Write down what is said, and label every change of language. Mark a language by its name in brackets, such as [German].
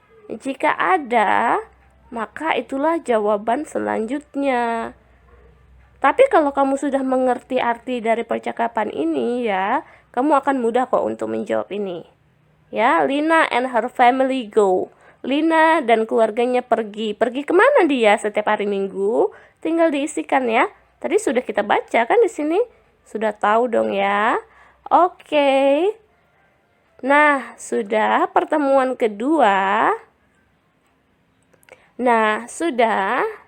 [Indonesian] Jika ada, maka itulah jawaban selanjutnya. Tapi kalau kamu sudah mengerti arti dari percakapan ini ya, kamu akan mudah kok untuk menjawab ini. [English] Ya, Lina and her family go. [Indonesian] Lina dan keluarganya pergi. Pergi kemana dia setiap hari Minggu? Tinggal diisikan ya. Tadi sudah kita baca kan di sini. Sudah tahu dong ya. Oke. Nah, sudah pertemuan kedua. Nah, sudah.